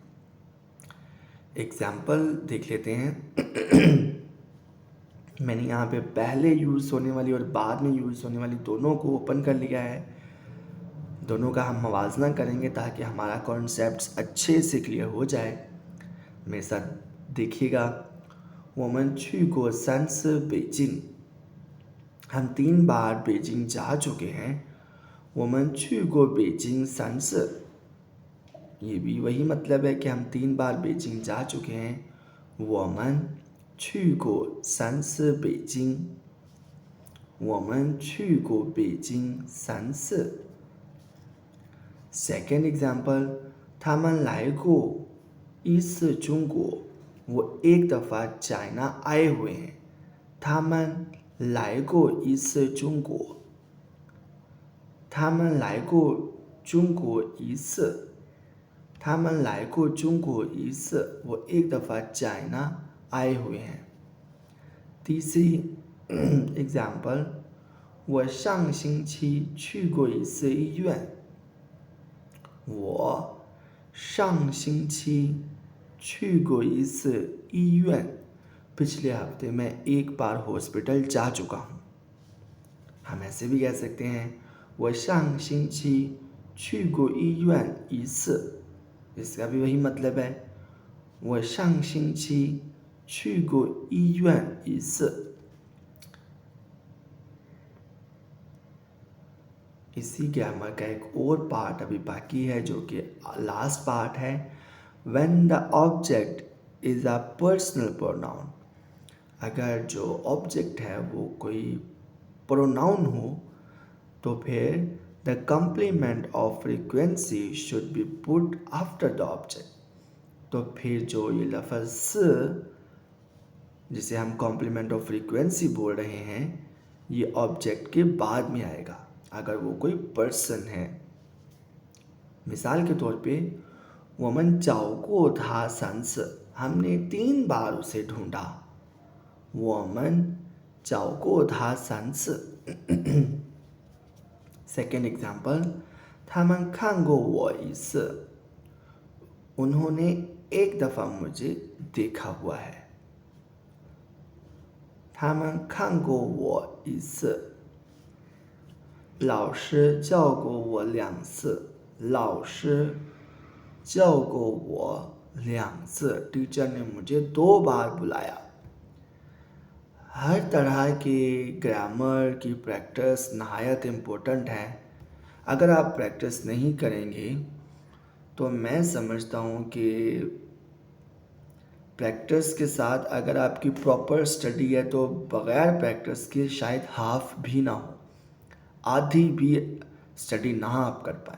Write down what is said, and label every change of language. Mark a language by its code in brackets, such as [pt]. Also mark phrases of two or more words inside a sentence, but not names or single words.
[ur] ایگزامپل دیکھ لیتے ہیں. میں نے یہاں پہ پہلے یوز ہونے والی اور بعد میں یوز ہونے والی دونوں کو اوپن کر لیا ہے. دونوں کا ہم موازنہ کریں گے تاکہ ہمارا کانسیپٹس اچھے سے کلیئر ہو جائے. میرے ساتھ دیکھیے گا. [zh] 我们去过3次北京 [ur] ہم 3 بار بیجنگ جا چکے ہیں. [zh] 我们去过北京3次 [ur] یہ بھی وہی مطلب ہے کہ ہم 3 بار بیجنگ جا چکے ہیں. [zh] 我们去过3次北京我们去过北京3次 [en] Second example [zh] 他们来过1次中国 [ur] وہ ایک دفعہ چائنا آئے ہوئے ہیں. [zh] 他们来过1次中国他们来过中国1次他们来过中国1次 [ur] وہ ایک دفعہ چائنا آئے ہوئے ہیں. تیسری ایگزامپل [zh] 我上星期去过1次医院我上星期去过1次医院 [ur] پچھلے ہفتے میں ایک بار ہاسپٹل جا چکا ہوں. ہم ایسے بھی کہہ سکتے ہیں [zh] 我上星期去过医院1次 [ur] اس کا بھی وہی مطلب ہے [zh] 我上星期去过医院1次 [ur] اسی گرامر کا ایک اور پارٹ ابھی باقی ہے جو کہ لاسٹ پارٹ ہے. [en] When the object is a personal pronoun [ur] اگر جو آبجیکٹ ہے وہ کوئی پروناؤن ہو تو پھر [en] the complement of frequency should be put after the object। [ur] تو پھر جو یہ لفظ جسے ہم [en] complement of frequency [ur] بول رہے ہیں یہ آبجیکٹ کے بعد میں آئے گا اگر وہ کوئی پرسن ہے. مثال کے طور پہ [zh] 我们找过他3次 [ur] ہم نے 3 بار اسے ڈھونڈا. [zh] 我们找过他3次 [en] Second example [zh] 他们看过我1次 [ur] انہوں نے ایک دفعہ مجھے دیکھا ہوا ہے. [zh] 他们看过我1次老师叫过我2次老师叫过我2次 [ur] ٹیچر نے مجھے 2 بار بلایا. ہر طرح کے گرامر کی پریکٹس نہایت امپورٹنٹ ہے. اگر آپ پریکٹس نہیں کریں گے تو میں سمجھتا ہوں کہ پریکٹس کے ساتھ اگر آپ کی [en] proper study [ur] ہے تو بغیر پریکٹس کے شاید ہاف بھی نہ ہو، آدھی بھی اسٹڈی نہ آپ کر پائے.